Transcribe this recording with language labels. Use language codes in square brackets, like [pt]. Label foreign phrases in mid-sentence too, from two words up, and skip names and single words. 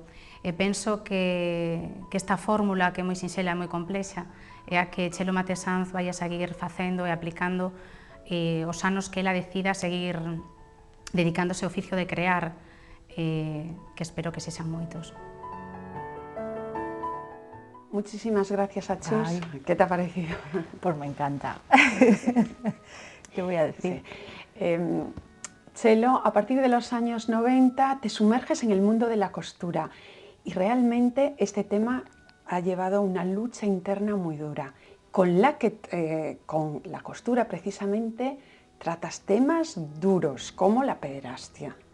[gl] E penso que esta fórmula, que é moi sinxela e moi complexa, é a que Chelo Matesanz vai a seguir facendo e aplicando os anos que ela decida seguir dedicándose ao oficio de crear, que espero que sexan moitos. [es] Muchísimas gracias a Chus. Ay. ¿Qué te ha parecido? Pues me encanta. ¿Qué voy a decir? Sí. Chelo, a partir de los años 90 te sumerges en el mundo de la costura y realmente este tema ha llevado una lucha interna muy dura, con la que con la costura precisamente tratas temas duros como la pederastia.